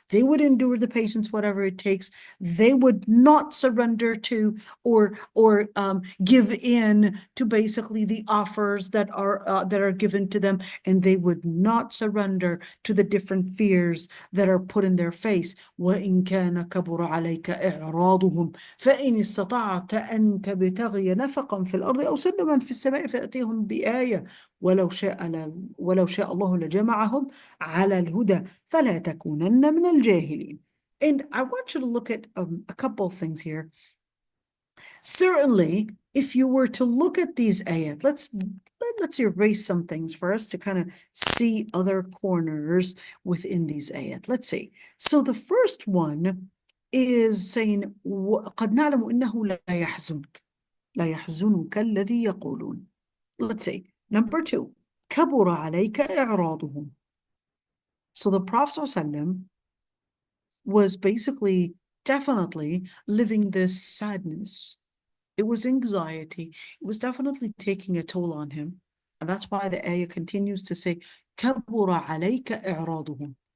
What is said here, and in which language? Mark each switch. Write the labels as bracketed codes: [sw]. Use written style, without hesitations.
[en] They would endure the patience, whatever it takes. They would not surrender to or give in to basically the offers that are given to them, and they would not surrender to the different fears that are put in their face. [ar] وَإِن كَانَ كَبُرَ عَلَيْكَ إِعْرَاضُهُم فَإِنِ اسْتَطَعْتَ أَن تَبْتَغِيَ نَفَقًا فِي الْأَرْضِ أَوْ سُلَّمًا فِي السَّمَاءِ فَيَأْتِيهِم بِآيَةٍ ولو شاء الله لجمعهم على الهدى فلا تكونن من الجاهلين. [en] And I want you to look at a couple of things here. Certainly, if you were to look at these ayat, let's erase some things for us to kind of see other corners within these ayat. Let's see. So the first one is saying [ar] قد نعلم إنه لا يحزنك الذي يقولون. [en] Let's see. Number 2, [ar] كبر عليك إعراضهم. [en] So the Prophet ﷺ was basically definitely living this sadness. It was anxiety. It was definitely taking a toll on him. And that's why the ayah continues to say, [ar] كبر عليك إعراضهم.